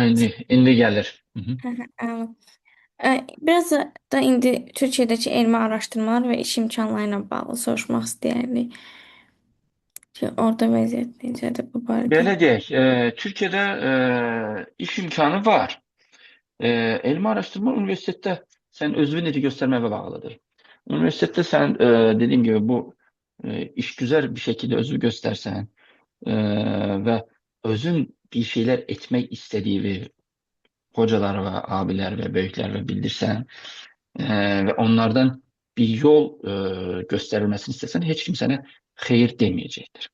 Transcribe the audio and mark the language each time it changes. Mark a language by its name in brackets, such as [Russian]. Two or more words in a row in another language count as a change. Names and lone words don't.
[Azerbaijani] Aydın. indi gelir. Hı -hı. Hı hı, anladım. Biraz da indi Türkiyədəki elmi araşdırmalar və iş imkanları ilə bağlı soruşmaq istəyərdik ki, orada vəziyyət necədir bu barədə? [Turkish] Böyle değil. Türkiye'de iş imkanı var. Elmi araştırma üniversitede sen özünü göstermeye bağlıdır. Üniversitede sen dediğim gibi bu işgüzar bir şekilde özünü göstersen ve özün bir şeyler etmek istediği hocalar ve abiler ve büyükler ve bildirsen ve onlardan bir yol gösterilmesini istesen hiç kimsene hayır demeyecektir.